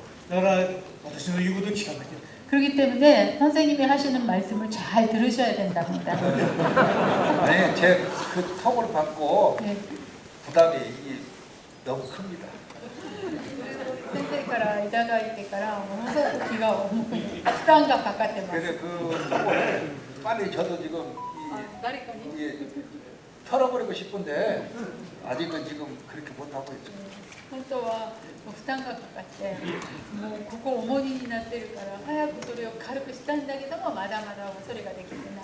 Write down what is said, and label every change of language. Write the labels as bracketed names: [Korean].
[Japanese] だから私の言うこと聞かなきゃ。 [Korean] 그렇기 때문에 선생님이 하시는 말씀을 잘 들으셔야 된답니다. 아니 제그 턱을 받고 네. 부담이 이게 너무 큽니다. [Japanese] 先生からいただいてからものすごく気が重い負担がかかってます。 [Korean] 그래서 그 턱을 빨리 저도 지금 이 털어버리고 싶은데 아직은 지금 그렇게 못 하고 있어요. [Japanese] 本当は負担がかかってもうここ重荷になってるから早くそれを軽くしたいんだけどもまだまだそれができてない。